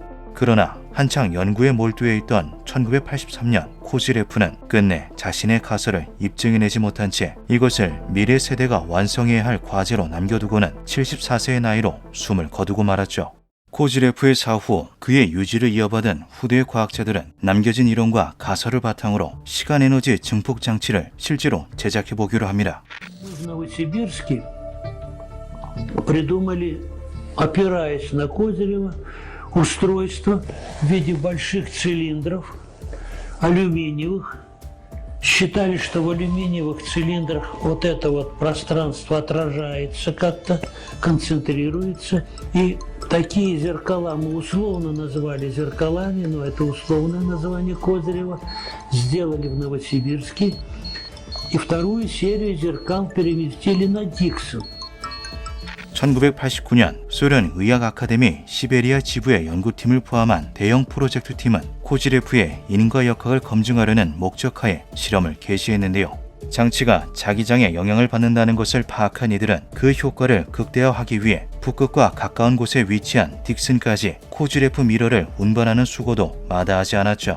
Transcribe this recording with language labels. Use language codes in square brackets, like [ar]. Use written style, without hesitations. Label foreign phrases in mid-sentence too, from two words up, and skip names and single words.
[ko] 그러나 한창 연구에 몰두해 있던 1983년 코지레프는 끝내 자신의 가설을 입증해내지 못한 채 이것을 미래 세대가 완성해야 할 과제로 남겨두고는 74세의 나이로 숨을 거두고 말았죠. 코지레프의 사후 그의 유지를 이어받은 후대의 과학자들은 남겨진 이론과 가설을 바탕으로 시간 에너지 증폭 장치를 실제로 제작해 보기로 합니다. [ru] Новосибирске придумали, опираясь на Козырева, устройство в виде больших цилиндров алюминиевых. Считали, что в алюминиевых цилиндрах вот это вот пространство отражается как-то, концентрируется. И такие зеркала мы условно назвали зеркалами, но это условное название Козырева, сделали в Новосибирске. И вторую серию зеркал переместили на Диксон. [ko] 1989년 소련 의학 아카데미 시베리아 지부의 연구팀을 포함한 대형 프로젝트 팀은 코지레프의 인과역학을 검증하려는 목적하에 실험을 개시했는데요. 장치가 자기장에 영향을 받는다는 것을 파악한 이들은 그 효과를 극대화하기 위해 북극과 가까운 곳에 위치한 딕슨까지 코지레프 미러를 운반하는 수고도 마다하지 않았죠.